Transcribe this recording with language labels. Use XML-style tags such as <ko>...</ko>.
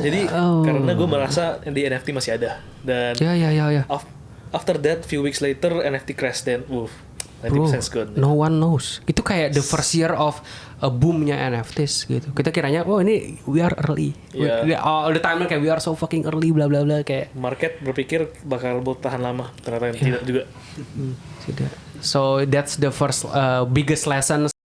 <id>Jadi karena gue merasa di NFT masih ada dan ya.</id> <en>After that few weeks later NFT crash dan 90% gone. No one knows.</en> <id>Itu kayak</id> <en>the first year of boomnya NFTs gitu.</en> <id>Kita kiranya, oh ini</id> <en>we are early. All the time kayak we are so fucking early, bla bla bla kayak.</en> <id>Market berpikir bakal bertahan lama, ternyata tidak juga. Tidak.</id> <en>So that's the first biggest lesson.</en>